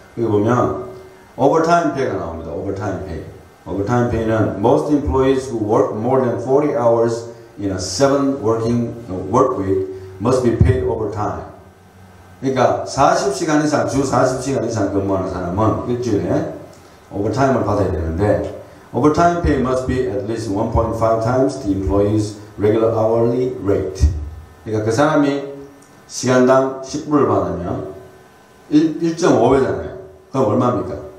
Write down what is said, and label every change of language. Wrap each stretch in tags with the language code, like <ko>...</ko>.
<ko>여기 보면 오버타임 페이가 나옵니다. 오버타임 페이. 오버타임 페이는</ko> <en>most employees who work more than 40 hours in a 7 working work week must be paid overtime.</en> <ko>그러니까 40시간 이상, 주 40시간 이상 근무하는 사람은 일주일에 오버타임을 받아야 되는데</ko> <en>overtime pay must be at least 1.5 times the employee's regular hourly rate.</en> <ko>그러니까 그 사람이 시간당 10불을 받으면 1.5배잖아요. 그럼 얼마입니까?</ko>